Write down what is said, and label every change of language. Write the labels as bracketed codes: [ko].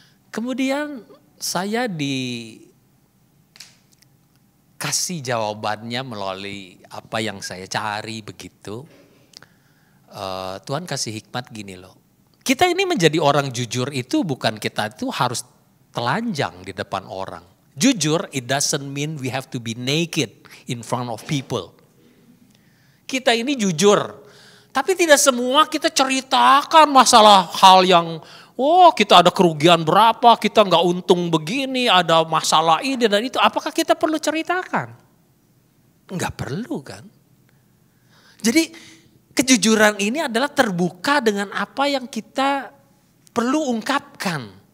[id] Kemudian saya dikasih jawabannya melalui apa yang saya cari begitu. Tuhan kasih hikmat gini loh. Kita ini menjadi orang jujur itu bukan kita itu harus telanjang di depan orang. Jujur [en] it doesn't mean we have to be naked in front of people. [id] Kita ini jujur. Tapi tidak semua kita ceritakan masalah hal yang kita ada kerugian berapa, kita nggak untung begini, ada masalah ini dan itu. Apakah kita perlu ceritakan? Nggak perlu kan. Jadi kejujuran ini adalah terbuka dengan apa yang kita perlu ungkapkan.